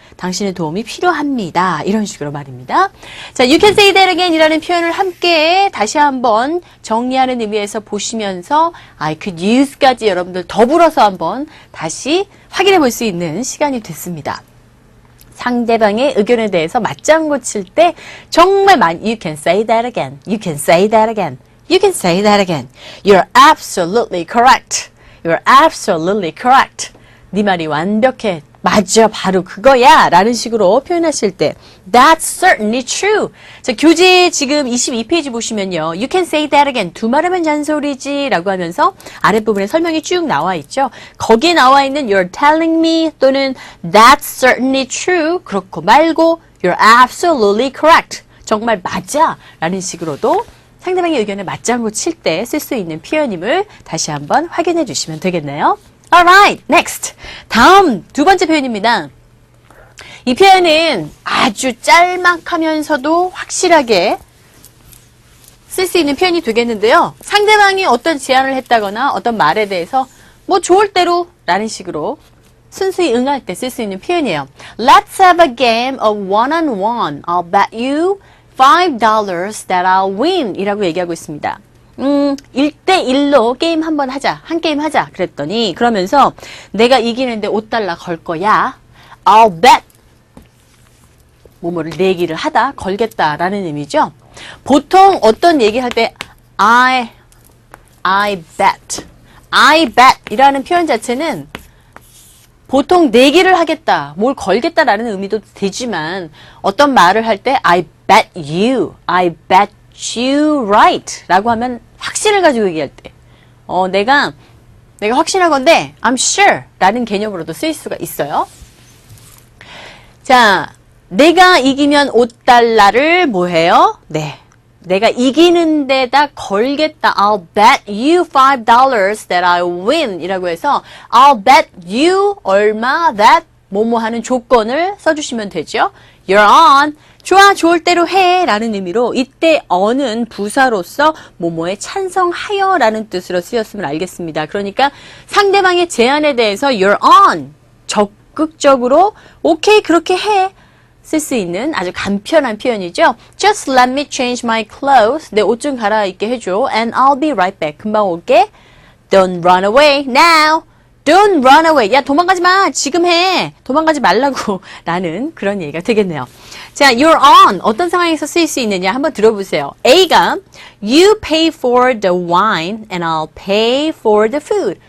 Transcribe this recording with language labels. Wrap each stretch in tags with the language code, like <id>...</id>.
<ko>당신의 도움이 필요합니다. 이런 식으로 말입니다. 자,</ko> <en>you can say that again</en> <ko>이라는 표현을 함께 다시 한번 정리하는 의미에서 보시면서</ko> <en>I could use</en> <ko>까지 여러분들 더불어서 한번 다시 확인해 볼 수 있는 시간이 됐습니다. 상대방의 의견에 대해서 맞장구 칠 때 정말 많이</ko> <en>You can say that again. You can say that again. You can say that again. You're absolutely correct. You're absolutely correct.</en> <ko>네 말이 완벽해. 맞아. 바로 그거야. 라는 식으로 표현하실 때</ko> <en>That's certainly true.</en> <ko>자, 교재 지금 22페이지 보시면요.</ko> <en>You can say that again.</en> <ko>두말하면 잔소리지 라고 하면서 아랫부분에 설명이 쭉 나와 있죠. 거기에 나와 있는</ko> <en>You're telling me</en> <ko>또는</ko> <en>That's certainly true.</en> <ko>그렇고 말고</ko> <en>You're absolutely correct.</en> <ko>정말 맞아. 라는 식으로도 상대방의 의견에 맞장구 칠 때 쓸 수 있는 표현임을 다시 한번 확인해 주시면 되겠네요.</ko> <en>Alright, next.</en> <ko>다음 두 번째 표현입니다. 이 표현은 아주 짤막하면서도 확실하게 쓸 수 있는 표현이 되겠는데요. 상대방이 어떤 제안을 했다거나 어떤 말에 대해서 뭐 좋을 대로 라는 식으로 순수히 응할 때 쓸 수 있는 표현이에요.</ko> <en>Let's have a game of one-on-one. I'll bet you $5 that I'll win</en> <ko>이라고 얘기하고 있습니다. 1대1로 게임 한번 하자. 한 게임 하자. 그랬더니 그러면서 내가 이기는데 $5 걸 거야.</ko> <en>I'll bet.</en> <ko>뭐뭐를 내기를 하다. 걸겠다라는 의미죠. 보통 어떤 얘기 할 때</ko> <en>I bet.</en> <ko>I bet 이라는 표현 자체는 보통 내기를 하겠다. 뭘 걸겠다라는 의미도 되지만 어떤 말을 할 때</ko> <en>I bet you. I bet you right</en> <ko>라고 하면 확신을 가지고 얘기할 때 내가 확신할 건데</ko> <en>I'm sure</en> <ko>라는 개념으로도 쓰일 수가 있어요. 자, 내가 이기면 5달러를 뭐 해요? 네. 내가 이기는 데다 걸겠다.</ko> <en>I'll bet you $5 that I'll win</en> <ko>이라고 해서</ko> <en>I'll bet you 얼마 that</en> <ko>뭐뭐 하는 조건을 써주시면 되죠.</ko> <en>You're on.</en> <ko>좋아, 좋을 대로 해 라는 의미로 이때 on은 부사로서 뭐뭐에 찬성하여 라는 뜻으로 쓰였음을 알겠습니다. 그러니까 상대방의 제안에 대해서</ko> <en>you're on.</en> <ko>적극적으로 오케이, 그렇게 해. 쓸 수 있는 아주 간편한 표현이죠.</ko> <en>Just let me change my clothes.</en> <ko>내 옷 좀 갈아입게 해줘.</ko> <en>And I'll be right back.</en> <ko>금방 올게.</ko> <en>Don't run away now. Don't run away.</en> <ko>야, 도망가지 마. 지금 해. 도망가지 말라고. 라는 그런 얘기가 되겠네요. 자,</ko> <en>you're on.</en> <ko>어떤 상황에서 쓰일 수 있느냐 한번 들어보세요.</ko> <en>A가 You pay for the wine and I'll pay for the food.</en>